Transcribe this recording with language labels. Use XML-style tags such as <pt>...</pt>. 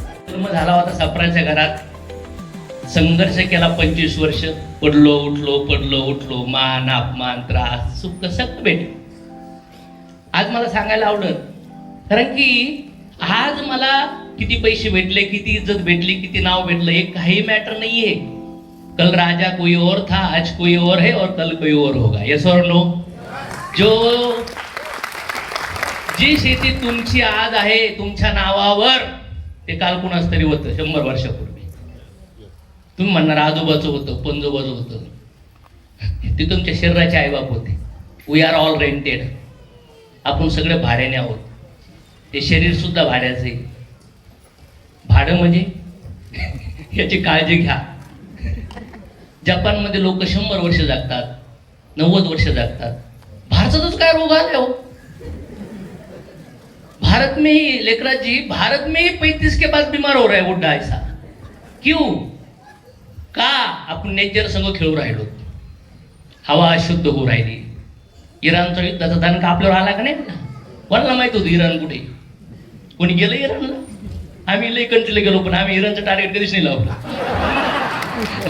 <mr>जन्म झाला होता सापराच्या घरात. संघर्ष केला 25 वर्ष. पडलो उठलो मान अपमान त्रास सुख सगळं भेट. आज मला सांगायला आवडत, कारण की आज मला किती पैसे भेटले, किती इज्जत भेटली, किती नाव भेटलं हे काही मॅटर नाहीये.</mr> <hi>कल राजा कोई और था, आज कोई और है और कल कोई और होगा.</hi> <en>Yes और no?</en> <mr>जी शेती तुमची आज आहे तुमच्या नावावर ते काल कुणाच तरी होतं 100 वर्षापूर्वी. तुम्ही म्हणणार आजोबाचं होतं, पंजोबाचं होतं. ते तुमच्या शरीराचे आईबाप होते. We R all rented. आपण सगळे भाड्याने आहोत. ते शरीर सुद्धा भाड्याचे. भाडं म्हणजे याची काळजी घ्या. जपानमध्ये लोक 100 वर्ष जगतात, 90 वर्ष जगतात. भारतातच काय रोग आले हो?</mr> <hi>भारत में ही लेकराज जी, भारत में ही 35 के बाद बीमार हो रहा है बुढ़ा. ऐसा क्यों?</hi> <mr>का आपण नेचर संग खेळू राहिलो. हवा अशुद्ध होऊ राहिली. इराणचा युद्धाचा दणका आपल्यावर आला का नाही? कोणाला माहित होतं इराण कुठे? कोणी गेलं इराणला? आम्ही लई कंट्रीला गेलो पण आम्ही इराणचं टार्गेट कधीच नाही लावलं.</mr>